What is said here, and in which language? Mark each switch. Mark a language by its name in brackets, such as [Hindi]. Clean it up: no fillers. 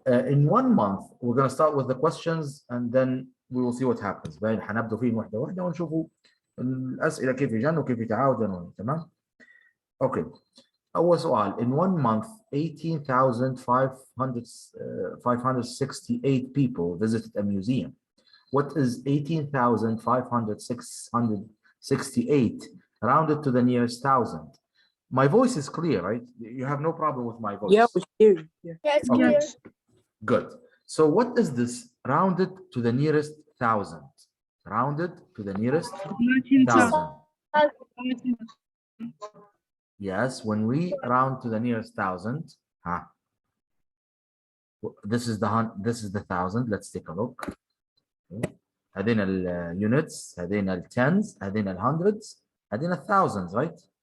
[English] In 1 month, we're going to start with the questions and then we will see what happens. [Arabic] بعدين حنبدأ فيه واحدة واحدة ونشوفوا الأسئلة كيف يجنوا وكيف يتعاودوا. تمام؟ [English] Okay. [Arabic] أول سؤال. [English] In 1 month, 18,568 people visited a museum. What is 18,568 rounded to the nearest thousand? My voice is clear, right? You have no problem with my voice. Yeah, we hear you. Yeah. Yeah, it's Okay. clear. Good. So what is this rounded to the nearest thousand? Rounded to the nearest 19,000. thousand. Yes, when we round to the nearest thousand, this is the thousand. Let's take a look. [Arabic] هذين الunits, هذين الtens, هذين الhundreds, هذين الthousands, [English] right?